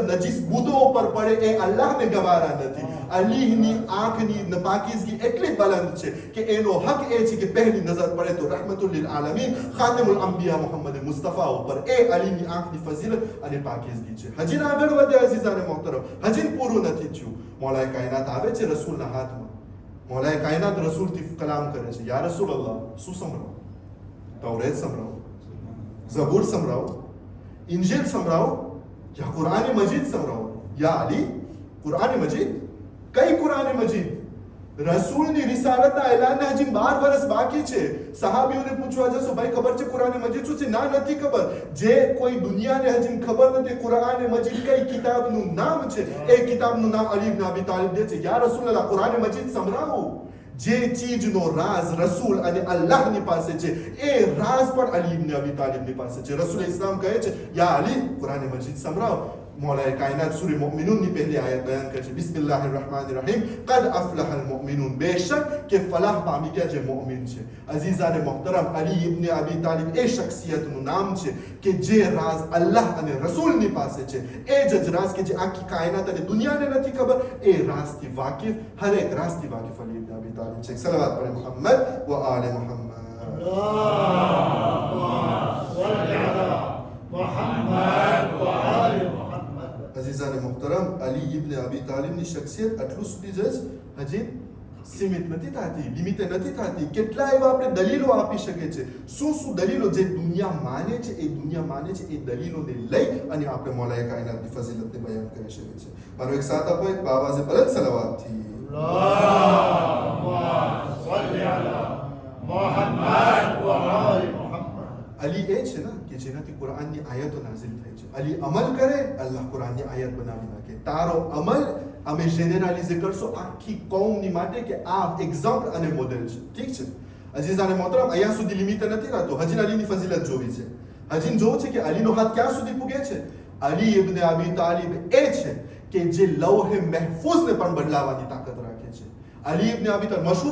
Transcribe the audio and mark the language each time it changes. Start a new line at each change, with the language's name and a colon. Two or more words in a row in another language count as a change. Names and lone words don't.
Gujarati: નજીસ બુદો પર પડે એ અલ્લાહને ગવારા નથી અલીની આંખની પાકીઝગી એટલી બલંદ છે કે એનો હક એ છે કે પહેલી નજર પડે તો રહેમતુલ લીલ આલમીન ખાતિમુલ અંબિયા મુહમ્મદ મુસ્તફા ઉપર એ અલીની આંખની ફઝીલત અને પાકીઝગી છે હજી આગળ વધે અઝીઝાને મોહતરમ હજી પૂરું નથી થયું મૌલાએ કાયનાત આવે છે રસૂલના હાથમાં મૌલાએ કાયનાત રસૂલથી કલામ કરે છે
Arabic: يا رسول الله
Gujarati: શું સંભળાવો તૌરેત સંભળાવો ઝબૂર સંભળાવો ઇંજીલ સંભળાવો યા કુરાન મજીદ સંભળાવો યા અલી કુરાન મજીદ કઈ કુરાન મજીદ રસૂલની રિસાલતના એલાનને હજી 12 વર્ષ બાકી છે સહાબીઓને પૂછવા જશો ભાઈ ખબર છે કુરાન મજીદ શું છે ના નથી ખબર જે કોઈ દુનિયાને હજી ખબર નથી કુરાન મજીદ કઈ કિતાબનું નામ છે એ કિતાબનું નામ અલી ઇબ્ન અબી તાલિબ દે છે
Arabic: يا رسول الله
Gujarati: કુરાન મજીદ સંભળાવો જે ચીજનો રાઝ રસૂલ અને અલ્લાહની પાસે છે એ રાઝ પણ અલી ઇબ્ન અબી તાલિબની પાસે છે રસૂલ ઇસ્લામ કહે છે યા અલી કુરાન મજીદ સંભળાવો मौलाए कायनात सूरह मोमिनून ની પહેલી આયત બયાન કરે છે
Arabic: بسم الله الرحمن الرحيم قد أفلح المؤمنون
Gujarati: बेशक કે ફલાહ પામી ગયા જે મુમિન છે અઝીઝાને મોહતરમ અલી ઇબ્ન અબી તાલિબ એ શખ્સિયતનું નામ છે કે જે રાઝ અલ્લાહ અને રસૂલની પાસે છે એ જ રાઝ કે જે આખી કાયનાત અને દુનિયાને નથી ખબર એ રાઝથી વાકિફ હર એક રાઝથી વાકિફ અલી ઇબ્ન અબી તાલિબ છે સલાવત પર
Arabic: محمد وآل محمد اللهم صل على محمد وآل
Gujarati: અઝીઝાને મોહતરમ અલી ઇબ્ન અબી તાલિબની શખ્સિયત આટલું સુધી જ હજી સીમિત નથી થતી લિમિટ નથી થતી કેટલા એવા આપણે દલીલો આપી શકે છે શું શું દલીલો જે દુનિયા માને છે એ દલીલોને લઈ અને આપણે મૌલાએ કાયનાતની ફઝીલતને બયાન કરી શકે છે મારો એક સાથ આપો એક બાવાઝે બલંદ સલાવતથી
Arabic: اللهم صل على محمد وآل محمد
Gujarati: અલી એ છે ને કે જેનાથી કુરાનની આયતો નાઝિલ થઈ છે અલી અમલ કરે અલ્લાહ કુરાનની આયત બનાવી નાખે તારો અમલ અમે જેનરલાઇઝ કરશો આખી કૌમની માટે કે આ એક્ઝામ્પલ અને મોડેલ છે ઠીક છે અઝીઝાને મોહતરમ અહીંયા સુધી લિમિટ નથી રહેતો હજી અલીની ફઝીલત જોવી છે હજી જોવું છે કે અલીનો હાથ ક્યાં સુધી પૂગે છે અલી ઇબ્ન અબી તાલિબ એ છે કે જે લૌહે મહફૂઝને પણ બદલાવવાની તાકાત રાખે છે અલી ઇબ્ન અબી તાલિબ મશહૂર